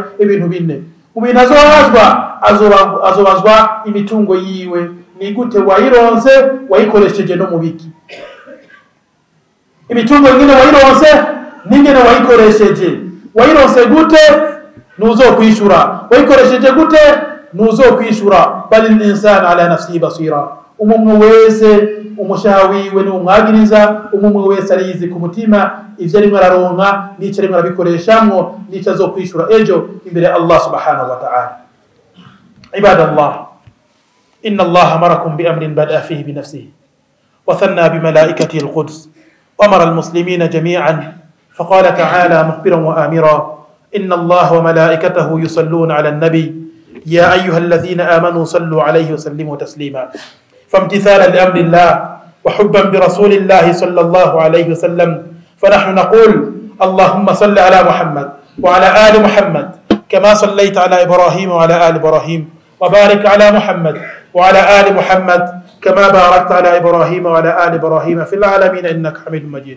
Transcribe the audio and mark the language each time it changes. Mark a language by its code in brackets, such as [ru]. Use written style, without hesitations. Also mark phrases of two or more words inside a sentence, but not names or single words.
[rn] Ibintu bine. Mu bintu azobazwa imitungo yiwe, ni gute wayironse, wayikoresheje no mu biki. Imitungo nyine wayironse ningene wayikoresheje, wayironse gute nuzokwishura, wayikoresheje gute nuzokwishura. [ar] بل إنسان على نفسه بصيرة. [rn] Umumwe wese umushawiwe ni umwagiriza, umumwe wese arizi ku mutima ivyo arimo araronka n'icyo arimo arabikoreshamwo n'icyo azokwishura ejo imbere [ar] الله سبحانه وتعالى. عباد الله، إن الله أمركم بأمر بدأ فيه بنفسه وثنى بملائكته القدس وأمر المسلمين جميعا فقال تعالى مخبرا وآمرا إن الله وملائكته يصلون على النبي يا أيها الذين آمنوا صلوا عليه وسلموا تسليما. فامتثالا لأمر الله وحبا برسول الله صلى الله عليه وسلم فنحن نقول اللهم صل على محمد وعلى آل محمد كما صليت على إبراهيم وعلى آل إبراهيم وبارك على محمد وعلى آل محمد كما باركت على إبراهيم وعلى آل إبراهيم في العالمين إنك حميد مجيد.